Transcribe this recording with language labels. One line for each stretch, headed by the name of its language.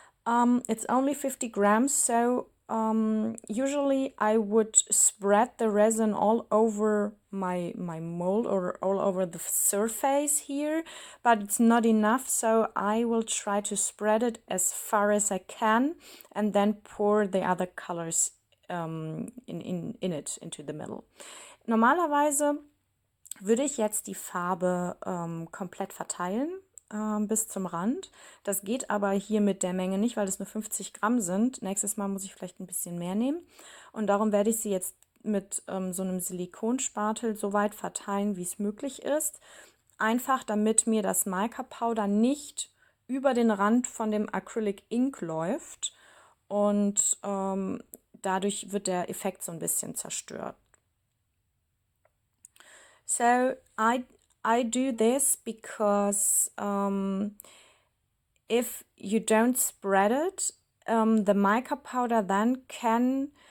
English: It's only 50 grams, so usually I would spread the resin all over my mold or all over the surface here, but it's not enough, so I will try to spread it as far as I can and then pour the other colors into the middle.
German: Normalerweise würde ich jetzt die Farbe komplett verteilen bis zum Rand. Das geht aber hier mit der Menge nicht, weil es nur 50 Gramm sind. Nächstes Mal muss ich vielleicht ein bisschen mehr nehmen. Und darum werde ich sie jetzt mit so einem Silikonspatel so weit verteilen, wie es möglich ist. Einfach, damit mir das Mica Powder nicht über den Rand von dem Acrylic Ink läuft. Und dadurch wird der Effekt so ein bisschen zerstört.
English: So I do this because if you don't spread it, the mica powder then can